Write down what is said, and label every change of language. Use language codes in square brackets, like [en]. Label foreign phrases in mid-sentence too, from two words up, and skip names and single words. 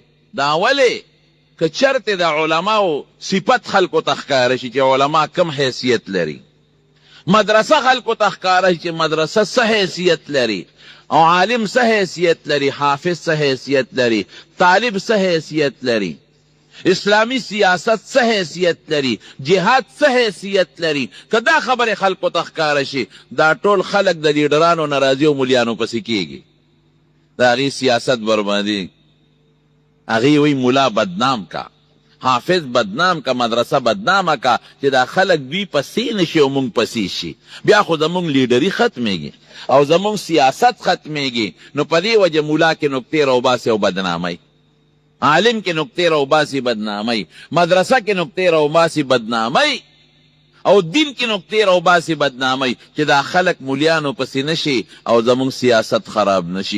[ps] دا ولې که چرته د علماو صفت خلکو ته ښکاره شي چې علما کم حیثیت لري، مدرسه خلکو ته ښکاره شي چې مدرسه څه حیثیت لري، او عالم څه حیثیت لري، حافظ څه حیثیت لري، طالب څه حیثیت لري، اسلامی سیاست څه حیثیت لري، جهاد څه حیثیت لري. که دا خبرې خلکو ته ښکاره شي، دا ټول خلک د لیډرانو ناراضي او ملیانو پسې کېږي، د هغې سیاست بربادي. هغې وی مولا بدنام کا، حافظ بدنام کا، مدرسه بدنامه کا، چې دا خلک دوی پسې نشي او مونږ پسې شي. بیا خو زمونږ لیډري ختمېږي او زمونږ سیاست ختمېږي. نو په دې وجه مولا کې نکتې راوباسي او بدنامۍ، عالم کې نکتې راوباسي بدنامۍ، مدرسه کې نکتې راوباسي بدنامۍ، او دین کې نکتې راوباسي بدنامۍ، چې دا خلک مولیانو پسې نشي او زمونږ سیاست خراب نشي.